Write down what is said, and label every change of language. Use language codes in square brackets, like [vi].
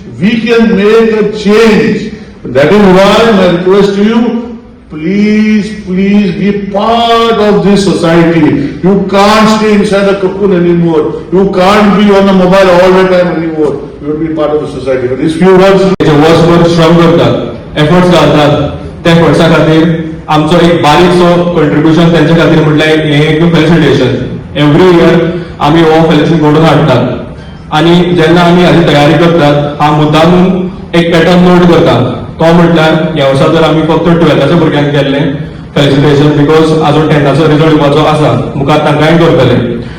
[en] we can make a change. That is why my request to you, please be part of this society. You can't stay inside a cocoon anymore. You can't be on the mobile all the time anymore. You will be part of the society. But these few words, [gom] वर्सभर श्रम करतात, efforts घालतात, त्या एफर्ट्सा खातीर आमचो एक बारीकसो contribution त्यांच्या खातीर म्हटल्यार हे एक फेलिसिटेशन. [en] every year [gom] आमी हो फेलिसिटेशन घडोवन हाडटात आणि जेन्ना आमी हाची तयारी करतात हा मुद्दामून एक पॅटर्न नोट करता. तो म्हटल्यार ह्या वर्सा तर आमी फक्त 12च्या भुरग्यांक केल्ले फेलिसिटेशन, [en] because [gom] आजून 10ाचो रिजल्ट येवपाचो आसा, मुखार तांकांय करतले.